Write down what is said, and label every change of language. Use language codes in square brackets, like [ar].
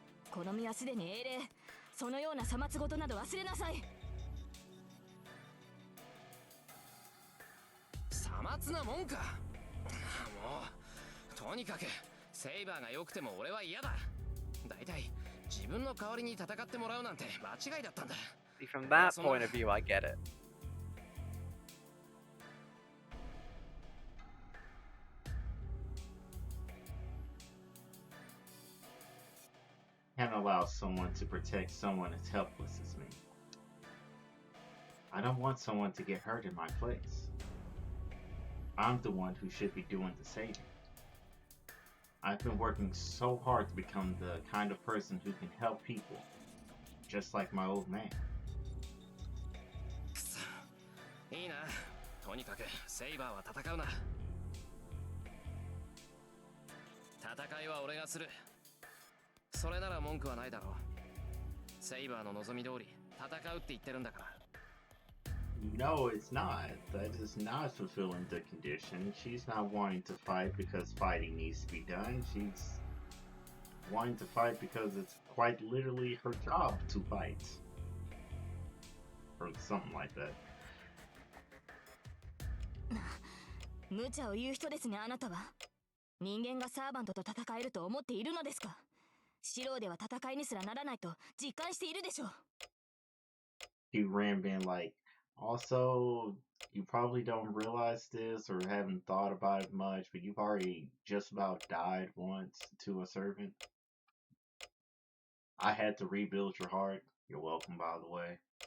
[ja] 好みはすでに英霊。そのようなさまつごとなど忘れなさい。さまつなもんか。もうとにかくセイバーが良くても俺は嫌だ。だいたい自分の代わりに戦ってもらうなんて間違いだったんだ。 [en] See, from that point of view, I get it. Can't allow someone to protect someone as helpless as me. I don't want someone to get hurt in my place. I'm the one who should be doing the saving. I've been working so hard to become the kind of person who can help people, just like my old man. [ja] くそ、いいな。とにかくセイバーは戦うな。戦いは俺がする。それなら文句はないだろう。セイバーの望み通り戦うって言ってるんだから。 [en] No, it's not. That is not fulfilling the condition. She's not wanting to fight because fighting needs to be done. She's wanting to fight because it's quite literally her job to fight. Or something like that. [ja] 無茶を言う人ですねあなたは。人間がサーバントと戦えると思っているのですか。素人では戦いにすらならないと実感しているでしょう。 [en] He ran being like, also, you probably don't realize this or haven't thought about it much, but you've already just about died once to a servant. I had to rebuild your heart. You're welcome, by the way.